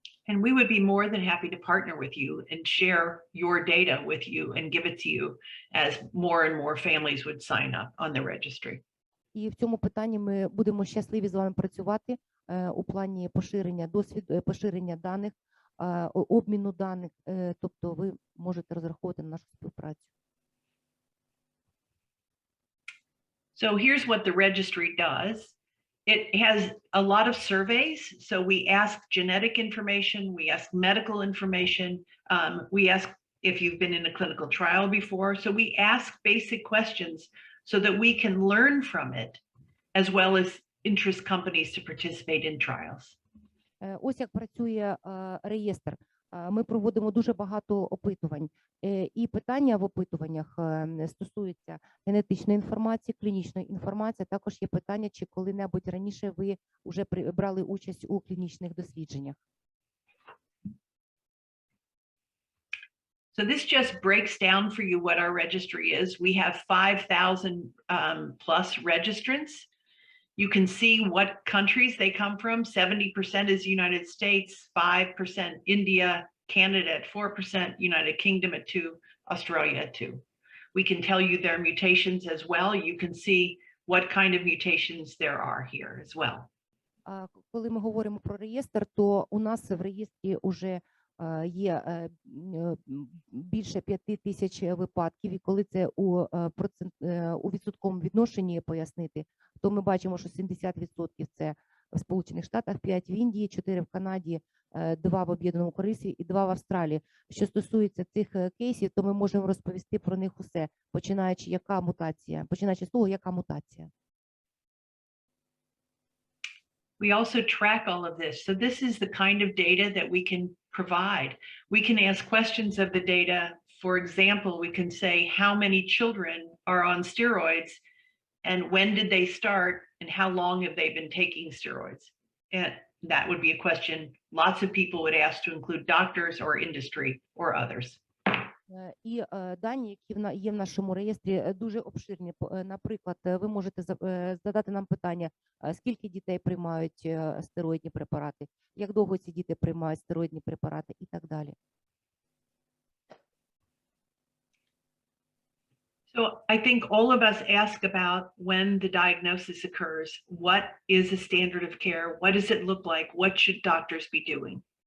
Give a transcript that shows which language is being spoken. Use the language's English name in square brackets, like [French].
[English] And we would be more than happy to partner with you and share your data with you and give it to you as more and more families would sign up on the registry. [Ukrainian] І в цьому питанні ми будемо щасливі з вами працювати у плані поширення даних, обміну даних, тобто ви можете розраховувати на нашу співпрацю. [English] So here's what the registry does. It has a lot of surveys. So we ask genetic information, we ask medical information, we ask if you've been in a clinical trial before. So we ask basic questions so that we can learn from it, as well as interest companies to participate in trials. [Ukrainian] Ось як працює реєстр. Ми проводимо дуже багато опитувань. І питання в опитуваннях стосуються генетичної інформації, клінічної інформації. Також є питання, чи коли-небудь раніше ви вже брали участь у клінічних дослідженнях. [English] So this just breaks down for you what our registry is. We have 5,000 plus registrants. You can see what countries they come from. 70% is United States, 5% India, Canada at 4%, United Kingdom at 2%, Australia at 2%. We can tell you their mutations as well. You can see what kind of mutations there are here as well. [Ukrainian] Коли ми говоримо про реєстр, то у нас в реєстрі уже є більше 5,000 випадків, і коли це у відсотковому відношенні пояснити, то ми бачимо, що 70% це в Сполучених Штатах, 5 в Індії, 4 в Канаді, 2 в Об'єднаному Королівстві і 2 в Австралії. Що стосується цих кейсів, то ми можемо розповісти про них усе, починаючи з того, яка мутація. [English] We also track all of this. So this is the kind of data that we can provide. We can ask questions of the data. For example, we can say how many children are on steroids and when did they start and how long have they been taking steroids? And that would be a question lots of people would ask to include doctors or industry or others. [Ukrainian] І дані, які є в нашому реєстрі, дуже обширні. Наприклад, ви можете задати нам питання, скільки дітей приймають стероїдні препарати, як довго ці діти приймають стероїдні препарати і так далі. [English] So I think all of us ask about when the diagnosis occurs, what is the standard of care, what does it look like, what should doctors be doing?